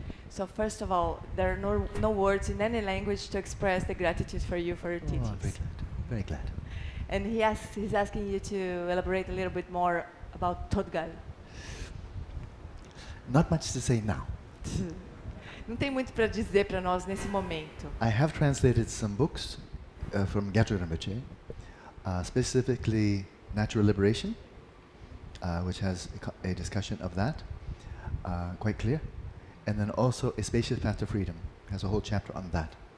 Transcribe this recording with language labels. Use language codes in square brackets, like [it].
[en] So first of all, there are no words in any language to express the gratitude for you for your teachings. Oh, very glad. Very glad. And he's asking you to elaborate a little bit more about tögal. Not much to say now. [pt] Não tem muito para dizer para nós nesse momento. [en] I have translated some books from Gyatso Rinpoche, specifically Natural Liberation, which has a discussion of that, quite clear. And then also a Spatious Path to Freedom has a whole chapter on that.